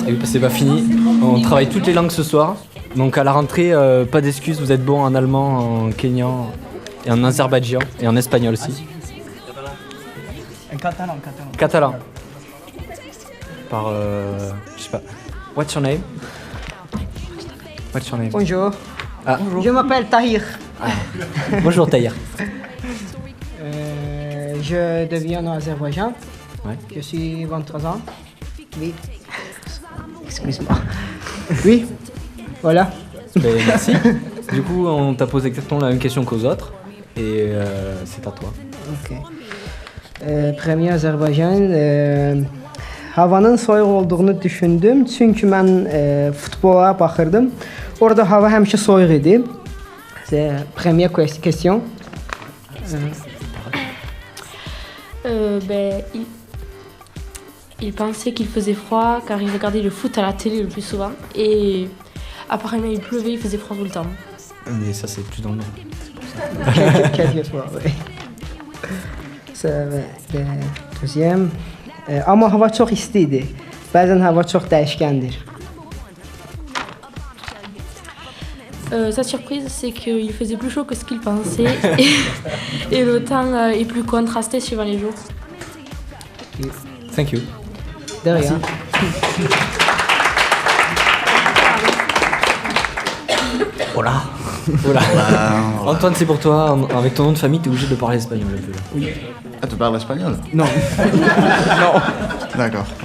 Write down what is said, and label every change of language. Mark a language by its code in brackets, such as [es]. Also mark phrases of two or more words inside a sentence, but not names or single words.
[fr] Et oui, c'est pas fini. On travaille toutes les langues ce soir. Donc à la rentrée, pas d'excuses. Vous êtes bons en allemand, en kényan et en azerbaïdjan et en espagnol aussi. En catalan. Catalan. Par, je sais pas. [en] What's your name? What's your name? [fr] Bonjour. Ah. Je m'appelle Tahir. Bonjour Tahir. Je deviens en Azerbaïdjan. Ouais. Je suis 23 ans. Oui. Excuse-moi. Oui. Voilà. Ben, merci. Du coup, on t'a posé exactement la même question qu'aux autres. Et c'est à toi. Okay. Premier Azerbaycan. [az] Havanın soyuq olduğunu düşündüm. Çünkü mən futbola baxırdım. Orada hava həmişə soyuq idi. [fr] C'est première question. Il pensait qu'il faisait froid car il regardait le foot à la télé le plus souvent. Et apparemment il pleuvait, il faisait froid tout le temps. Mais ça c'est plus dans le nord. Quelquefois, oui. Deuxième. [az] Amma hava çox isti idi. Bəzən hava çox dəyişkəndir. [fr] Sa surprise, c'est qu'il faisait plus chaud que ce qu'il pensait et le temps est plus contrasté suivant les jours. [en] Thank you. [fr] De rien. Voilà. Voilà. Antoine, c'est pour toi. Avec ton nom de famille, t'es obligé de parler espagnol un peu. Oui. Ah, tu parles espagnol? Non. Non. D'accord.